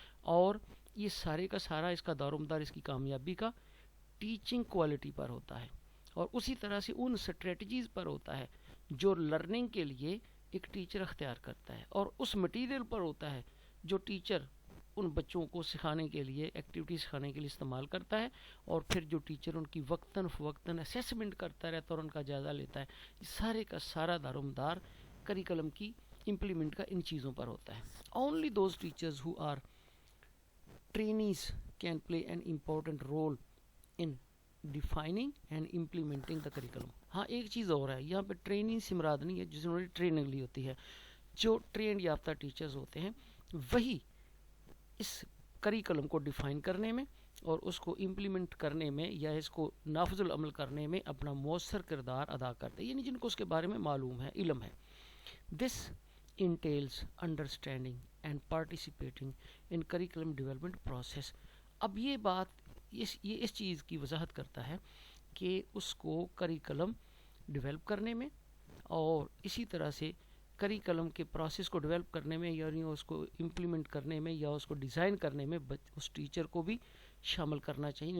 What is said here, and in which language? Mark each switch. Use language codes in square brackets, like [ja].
[ur] اور یہ سارے کا سارا اس کا دار و مدار اس کی کامیابی کا ٹیچنگ کوالٹی پر ہوتا ہے، اور اسی طرح سے ان اسٹریٹجیز پر ہوتا ہے جو لرننگ کے لیے ایک ٹیچر اختیار کرتا ہے، اور اس مٹیریل پر ہوتا ہے جو ٹیچر ان بچوں کو سکھانے کے لیے، ایکٹیویٹی سکھانے کے لیے استعمال کرتا ہے، اور پھر جو ٹیچر ان کی وقتاً فوقتاً اسیسمنٹ کرتا رہتا ہے اور ان کا جائزہ لیتا ہے. یہ سارے کا سارا دار و مدار کریکلم کی امپلیمنٹ کا ان چیزوں پر ہوتا ہے. [en] Only those teachers who are trainees can play an important role in defining and implementing the curriculum. [ur] ہاں ایک چیز اور ہے یہاں پہ، ٹریننگ سے مراد نہیں ہے جنہوں نے ٹریننگ لی ہوتی ہے، جو ٹرینڈ یافتہ ٹیچرز ہوتے ہیں وہی اس کریکلم کو ڈیفائن کرنے میں اور اس کو امپلیمنٹ کرنے میں یا اس کو نافذ العمل کرنے میں اپنا مؤثر کردار ادا کرتے ہیں، یعنی جن کو اس کے بارے میں معلوم ہے، علم ہے. [en] This entails understanding and participating in curriculum development process. [ur] اب یہ بات یہ اس چیز کی وضاحت کرتا ہے کہ اس کو کریکلم ڈیولپ کرنے میں اور اسی طرح سے کریکلم کے پروسیس کو ڈیولپ کرنے میں، یعنی اس کو امپلیمنٹ کرنے میں یا اس کو ڈیزائن کرنے میں اس ٹیچر کو بھی شامل کرنا چاہیے.